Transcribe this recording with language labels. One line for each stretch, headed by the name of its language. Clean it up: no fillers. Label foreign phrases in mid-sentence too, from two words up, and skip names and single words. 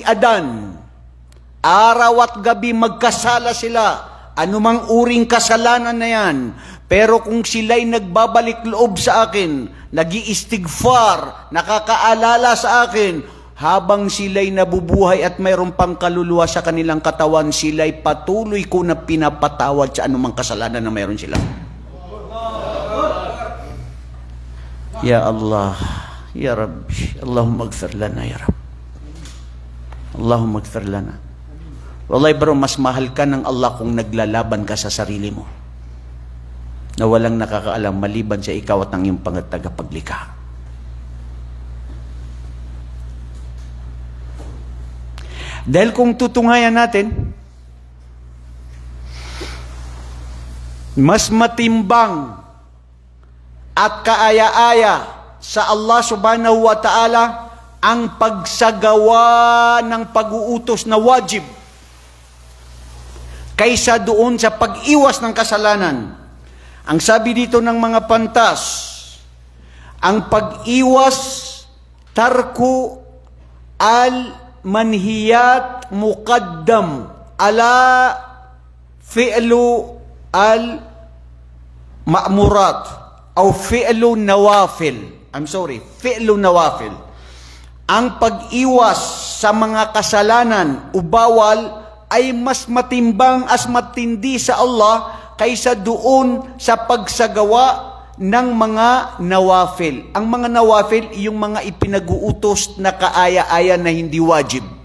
Filipino: Adan, araw at gabi magkasala sila, anumang uring kasalanan na yan, pero kung sila'y nagbabalik loob sa akin, nag-iistighfar, nakakaalala sa akin, habang sila'y nabubuhay at mayroon pang kaluluwa sa kanilang katawan, sila'y patuloy ko na pinapatawad sa anumang kasalanan na mayroon sila.
Arabic: يا الله يا ربي اللهم اغفر لنا يا ربي. اللهم اغفر لنا.
Filipino: Wallahi bro, mas mahal ka ng Allah kung naglalaban ka sa sarili mo, na walang nakakaalam maliban sa ikaw at ang iyong tagapaglikha. Dahil kung tutunghayan natin, mas matimbang at kaaya-aya sa Allah
Arabic: سبحانه وتعالى
Filipino: ang pagsagawa ng pag-uutos na wajib kaysa doon sa pag-iwas ng kasalanan. Ang sabi dito ng mga pantas, ang pag-iwas,
Arabic: ترك المنهيات مقدم على فعل المأمورات أو فعل النوافل. فعل النوافل.
Filipino: Ang pag-iwas sa mga kasalanan o bawal ay mas matimbang as matindi sa Allah kaysa doon sa pagsagawa ng mga nawafil. Ang mga nawafil, yung mga ipinag-uutos na kaaya-aya na hindi wajib.